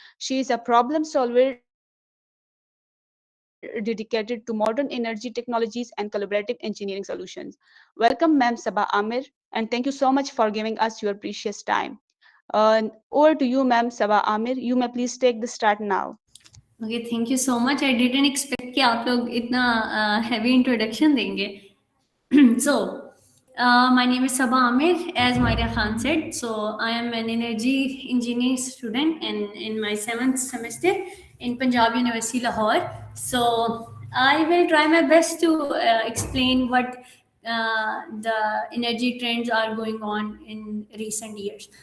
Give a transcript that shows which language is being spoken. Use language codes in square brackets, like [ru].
[en] She is a problem solver dedicated to modern energy technologies and collaborative engineering solutions. Welcome, Ma'am Saba Amir, and thank you so much for giving us your precious time. Over to you, Ma'am Saba Amir. You may please take the start now. Okay thank you so much. I didn't expect [ur] کہ آپ لوگ اتنا heavy introduction دیں گے. [en] So, my name is Sabah Amir, as Maria Khan said. So, I am an energy engineering student and in my 7th semester in Punjab University, Lahore. So, I will try my best to explain what the energy trends are going on in recent years.